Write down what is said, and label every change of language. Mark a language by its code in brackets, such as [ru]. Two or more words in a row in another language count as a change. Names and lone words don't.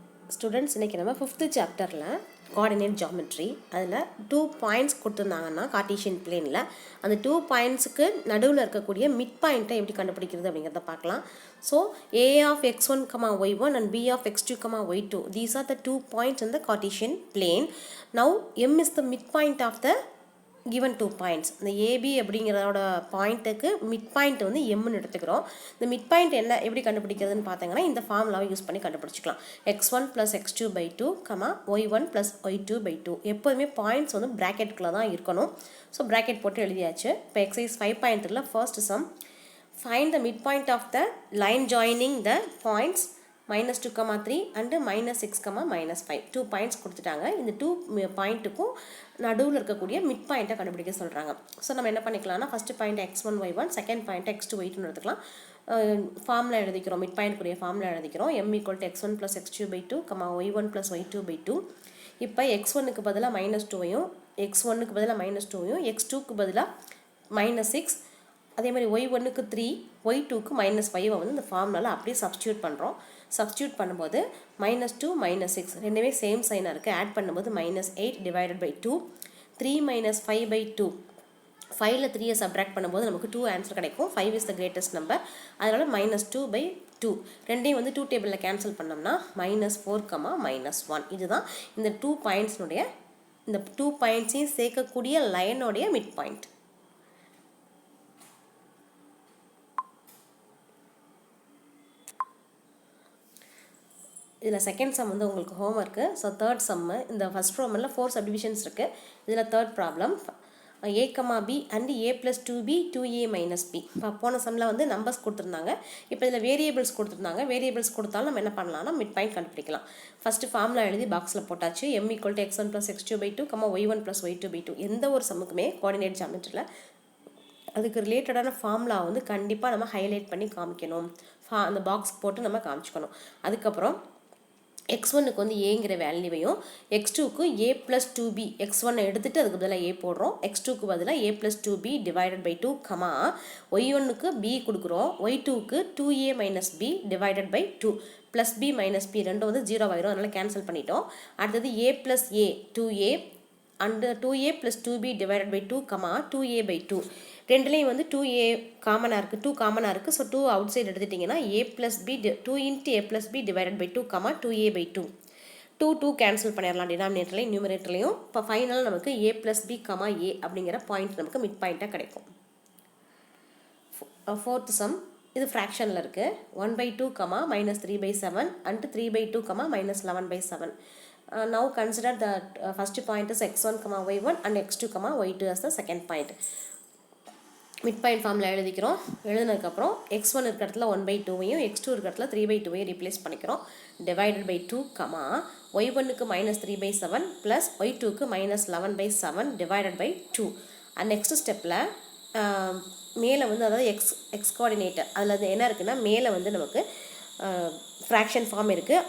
[ta] ஸ்டூடெண்ட்ஸ் இன்றைக்கி நம்ம 5th சாப்டரில் [en] coordinate geometry [ta] அதில் 2 பாயிண்ட்ஸ் கொடுத்துருந்தாங்கன்னா [en] Cartesian plane [ta] அந்த 2 பாயிண்ட்ஸுக்கு நடுவில் இருக்கக்கூடிய மிட் பாயிண்ட்டை எப்படி கண்டுபிடிக்கிறது அப்படிங்கிறத பார்க்கலாம். [en] ஸோ a of x1, y1 and b of x2, y2, these are the 2 points in the Cartesian plane. Now m is the midpoint of the given 2 points. [ta] இந்த AB அப்படிங்கிறதோட பாயிண்ட்டுக்கு மிட் பாயிண்ட் வந்து எம்னு எடுத்துக்கிறோம். இந்த மிட் பாயிண்ட் என்ன எப்படி கண்டுபிடிக்கிறதுன்னு பார்த்தீங்கன்னா இந்த ஃபார்முலாவை யூஸ் பண்ணி கண்டுபிடிச்சிக்கலாம். x1 + x2/2, y1 + y2/2. எப்போதுமே பாயிண்ட்ஸ் வந்து ப்ராக்கெட்டுக்குள்ளே தான் இருக்கணும். ஸோ ப்ராக்கெட் போட்டு எழுதியாச்சு. இப்போ [en] exercise 5.3 first sum, find the midpoint of the line joining the points -2, 3 and -6, -5. [ta] 2 பாயிண்ட்ஸ் கொடுத்துட்டாங்க. இந்த 2 பாயிண்ட்டுக்கும் நடுவில் இருக்கக்கூடிய மிட் பாயிண்ட்டை கண்டுபிடிக்க சொல்கிறாங்க. ஸோ நம்ம என்ன பண்ணிக்கலாம்னா [en] first point [ta] x1, y1, [en] second point [ta] x2, y2 எடுத்துக்கலாம். ஃபார்முலா எழுதிக்கிறோம், மிட் பாயிண்ட்க்குரிய ஃபார்முலா எழுதிக்கிறோம். m = x1 + x2/2, y1 + y2/2. இப்போ x1க்கு பதிலாக -2வையும், x1க்கு பதிலாக -2வையும், x2க்கு பதிலாக -6, அதே மாதிரி y1க்கு 3, y2க்கு -5 வந்து இந்த ஃபார்முலாவில் அப்படியே சப்ஸ்டியூட் பண்ணுறோம். சப்ஸ்டியூட் பண்ணும்போது -2 -6 ரெண்டுமே [en] same sign [ta] இருக்குது. ஆட் பண்ணும்போது -8 / 2, 3 - 5/2. 5ல் 3யை சப்ட்ராக்ட் பண்ணும்போது நமக்கு 2 ஆன்சர் கிடைக்கும். [en] 5 is the greatest number. [ta] அதனால் -2/2 ரெண்டையும் வந்து 2 டேபிளில் கேன்சல் பண்ணோம்னா -4, -1. இதுதான் இந்த 2 பாயிண்ட்ஸ்னுடைய, இந்த 2 பாயிண்ட்ஸையும் சேர்க்கக்கூடிய லைனுடைய மிட் பாயிண்ட். இதில் [en] second sum [ta] வந்து உங்களுக்கு ஹோம்ஒர்க்கு. ஸோ தேர்ட் சம்மு, இந்த [en] first problem [ta] 4 சப்டிவிஷன்ஸ் இருக்குது. இதில் [en] third problem [ta] a, b and a + 2b 2a - b. இப்போ போன சம்மில் வந்து நம்பர்ஸ் கொடுத்துருந்தாங்க. இப்போ இதில் வேரியபிள்ஸ் கொடுத்துருந்தாங்க. வேரியபிள்ஸ் கொடுத்தாலும் நம்ம என்ன பண்ணலாம்னா மிட் பாயிண்ட் கண்டுபிடிக்கலாம். [en] first formula [ta] எழுதி பாக்ஸில் போட்டாச்சு. m = x1 + x2/2, y1 + y2/2. எந்த ஒரு சம்முக்குமே [en] coordinate geometry [ta] அதுக்கு ரிலேட்டடான ஃபார்முலா வந்து கண்டிப்பாக நம்ம ஹைலைட் பண்ணி காமிக்கணும். அந்த பாக்ஸ் போட்டு நம்ம காமிச்சிக்கணும். அதுக்கப்புறம் x1க்கு வந்து ஏங்கிற வேல்யூவையும், x2க்கு a + 2b, x1 எடுத்துகிட்டு அதுக்கு பதிலாக a போடுறோம், x2க்கு பதிலாக a + 2b / 2, y1க்கு b கொடுக்குறோம், y2க்கு 2a - b / 2, + b - b ரெண்டும் வந்து 0 ஆயிரும். அதனால் கேன்சல் பண்ணிட்டோம். அடுத்தது a + a 2a and 2a + 2b / 2, 2a/2. ரெண்டுலேயும் வந்து 2a காமனாக இருக்குது, 2 காமனாக இருக்குது. ஸோ 2 [en] outside [ta] எடுத்துட்டிங்கன்னா a + b 2 × a + b / 2, 2a/2. 2 கேன்சல் பண்ணிடலாம் டினாமினேட்டர்லையும் நியூமரேட்டர்லையும். இப்போ ஃபைனலாக நமக்கு a + b, a அப்படிங்கிற பாயிண்ட் நமக்கு மிட் பாயிண்ட்டாக கிடைக்கும். [en] fourth sum, [ta] இது ஃப்ராக்ஷனில் இருக்குது. 1/2, -3/7 and 3/2, -11/7. [en] Now consider the first point is x1, y1 and x2, y2 as the second point. [ta] மிட் பாயிண்ட் ஃபார்முலா எழுதிக்கிறோம். எழுதினதுக்கப்புறம் x1 இருக்கிற இடத்துல 1/2வையும், x2 இருக்கிற இடத்துல 3/2வையும் ரீப்ளேஸ் பண்ணிக்கிறோம். / 2, y1க்கு -3/7 ப்ளஸ் y2க்கு -11/7 / 2. நெக்ஸ்ட் ஸ்டெப்பில் மேலே வந்து அதாவது [en] x coordinator [ta] அதில் என்ன இருக்குன்னா மேலே வந்து நமக்கு [en] fraction form [ta] இருக்குது.